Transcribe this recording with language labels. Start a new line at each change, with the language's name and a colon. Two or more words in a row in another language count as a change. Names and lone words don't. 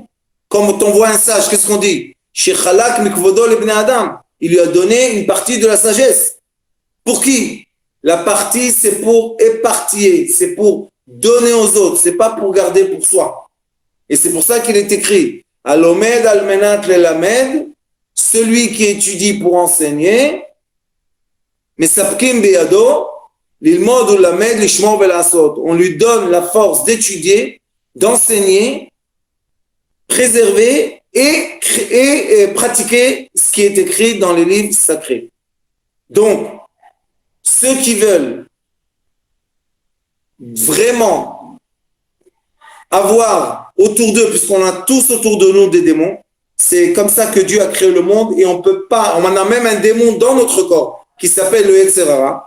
French: Quand on voit un sage, qu'est-ce qu'on dit?
Hebrew: שחלק מכבודו לבני אדם.
French: Il lui a donné une partie de la sagesse. Pour qui? La partie, c'est pour éparpiller, c'est pour donner aux autres, c'est pas pour garder pour soi. Et c'est pour ça qu'il est écrit
Hebrew: הלומד על מנת ללמד,
French: celui qui étudie pour enseigner,
Hebrew: מספיקים בידו ללמוד וללמד לשמור ולעשות.
French: On lui donne la force d'étudier, d'enseigner, préserver et pratiquer ce qui est écrit dans les livres sacrés. Donc, ceux qui veulent vraiment avoir autour d'eux, puisqu'on a tous autour de nous des démons, c'est comme ça que Dieu a créé le monde, et on peut pas, on a même un démon dans notre corps qui s'appelle le
Hebrew: יצר הרע.